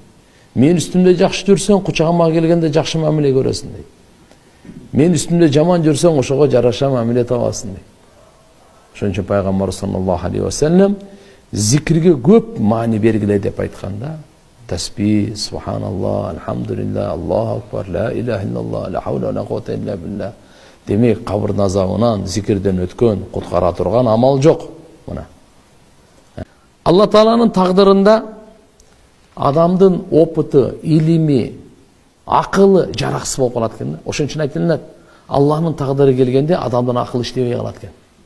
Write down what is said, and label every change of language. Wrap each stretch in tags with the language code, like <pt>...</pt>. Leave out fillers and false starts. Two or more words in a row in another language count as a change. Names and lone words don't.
<ky>Мен үстүмдө жакшы жүрсөң, кучагыма келгенде жакшы мамиле көрөсүн дейт. Мен үстүмдө жаман жүрсөң, ошого жараша мамиле табасың дейт. Ошон үчүн пайгамбар</ky> <ar>صلى الله عليه وسلم</ar> <ky>зикирге көп маани бергиле деп айтканда, тасбих,</ky> <ar>سبحان الله، الحمد لله، الله أكبر، لا إله إلا الله، لا حول ولا قوة إلا بالله.</ar> <ky>Демек, кабырдын азабынан зикирден өткөн, куткара турган амал жок. Мына. Алла Тааланын тагдырында адамдын опыты, илими, акылы жараксыз болуп калат экен да. Ошон үчүн айтылат, Алланын тагдыры келгенде адамдын акылы иштебей калат экен.</ky>